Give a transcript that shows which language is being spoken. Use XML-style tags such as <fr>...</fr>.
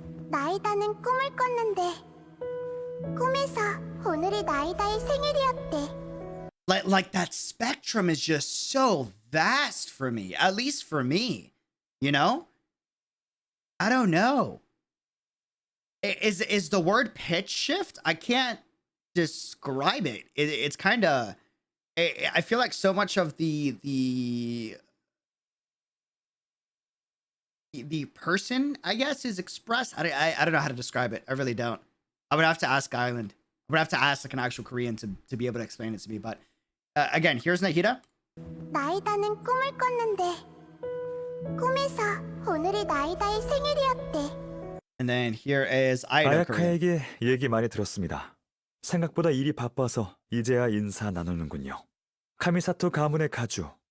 <ko>나이다는 꿈을 꿨는데 꿈에서 오늘이 나이다의 생일이었대.</ko> <en>Like that spectrum is just so vast for me, at least for me, you know? I don't know. Is the word pitch shift? I can't describe it. It's kind of, I feel like so much of the person, I guess, is expressed. I don't know how to describe it. I really don't. I would have to ask Island. I would have to ask like an actual Korean to be able to explain it to me. But again, here's Nahida.</en> <ko>나이다는 꿈을 꿨는데 꿈에서 오늘이 나이다의 생일이었대.</ko> <en>And then here is Aido Korean.</en> <ko>아야카에게 얘기 많이 들었습니다. 생각보다 일이 바빠서 이제야 인사 나누는군요. 카미사토 가문의 가주,</ko>